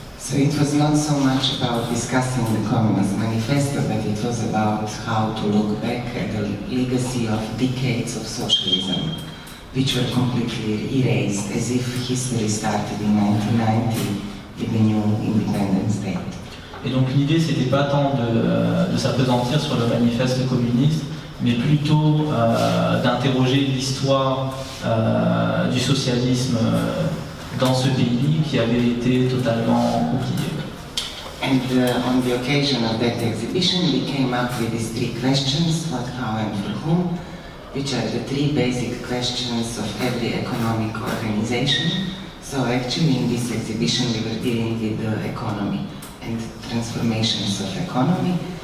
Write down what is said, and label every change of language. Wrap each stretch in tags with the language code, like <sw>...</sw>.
<en>So it was not so much about discussing the Communist Manifesto, but it was about how to look back at the legacy of decades of socialism, which were completely erased, as if history started in 1990 with the new independent state.</en> <fr>Et donc l'idée, c'était pas tant de s'appesantir sur le manifeste communiste, mais plutôt d'interroger l'histoire du socialisme dans ce pays qui avait été totalement oublié.</fr> <en>And on the occasion of that exhibition, we came up with these three questions: what, how, and for whom, which are the three basic questions of every economic organization. So actually in this exhibition we were dealing with the economy and transformations of economy.</en>